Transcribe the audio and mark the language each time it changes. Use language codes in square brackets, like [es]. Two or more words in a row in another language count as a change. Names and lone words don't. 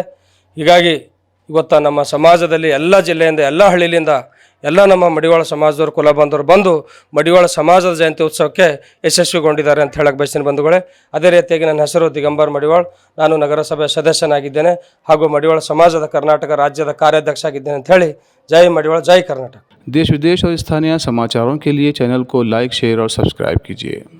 [kn] ಹೀಗಾಗಿ ಇವತ್ತು ನಮ್ಮ ಸಮಾಜದಲ್ಲಿ ಎಲ್ಲ ಜಿಲ್ಲೆಯಿಂದ, ಎಲ್ಲ ಹಳ್ಳಿಯಿಂದ ಎಲ್ಲ ನಮ್ಮ ಮಡಿವಾಳ ಸಮಾಜದವರು ಕುಲ ಬಾಂಧವರು ಬಂದು ಮಡಿವಾಳ ಸಮಾಜದ ಜಯಂತಿ ಉತ್ಸವಕ್ಕೆ ಯಶಸ್ವಿಗೊಂಡಿದ್ದಾರೆ ಅಂತ ಹೇಳಕ್ಕೆ ಬಯಸ್ತೀನಿ ಬಂಧುಗಳೇ। ಅದೇ ರೀತಿಯಾಗಿ ನನ್ನ ಹೆಸರು ದಿಗಂಬರ್ ಮಡಿವಾಳ್, ನಾನು ನಗರಸಭೆ ಸದಸ್ಯನಾಗಿದ್ದೇನೆ ಹಾಗೂ ಮಡಿವಾಳ ಸಮಾಜದ ಕರ್ನಾಟಕ ರಾಜ್ಯದ ಕಾರ್ಯಾಧ್ಯಕ್ಷ ಆಗಿದ್ದೇನೆ ಅಂತ ಹೇಳಿ ಜೈ मडिवाड़ जय कर्नाटक। [hi] देश विदेश और स्थानीय समाचारों के लिए चैनल को लाइक, शेयर और सब्सक्राइब कीजिए।